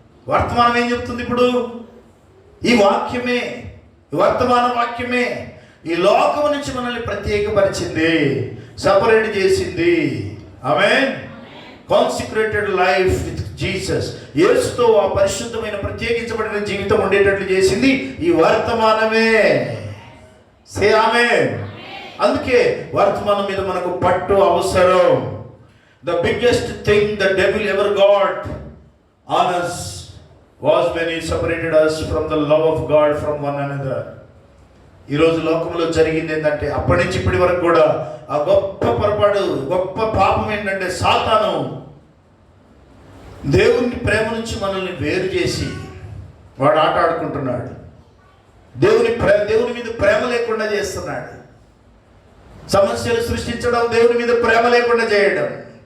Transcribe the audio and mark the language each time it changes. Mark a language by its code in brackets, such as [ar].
[te] వర్తమానం ఏం చెప్తుంది ఇప్పుడు? ఈ వాక్యమే, వర్తమాన వాక్యమే ఈ లోకం నుంచి మనల్ని ప్రత్యేకపరిచింది, సపరేట్ చేసింది. ఆమేన్. [en] Consecrated life with Jesus. [te] యేసుతో ఆ పరిశుద్ధమైన ప్రత్యేకించబడిన జీవితం ఉండేటట్లు చేసింది ఈ వర్తమానమే. సే ఆమేన్. అందుకే వర్తమానం మీద మనకు పట్టు అవసరం. [en] The biggest thing the devil ever got on us was when he separated us from the love of God from one another. [te] ఈరోజు లోకంలో జరిగింది ఏంటంటే, అప్పటి నుంచి ఇప్పటి వరకు కూడా ఆ గొప్ప పొరపాటు, గొప్ప పాపం ఏంటంటే, సాతాను దేవుని ప్రేమ నుంచి మనల్ని వేరు చేసి వాడు ఆట ఆడుకుంటున్నాడు. దేవుని మీద ప్రేమ లేకుండా చేస్తున్నాడు. సమస్యలు సృష్టించడం, దేవుని మీద ప్రేమ లేకుండా చేయడం.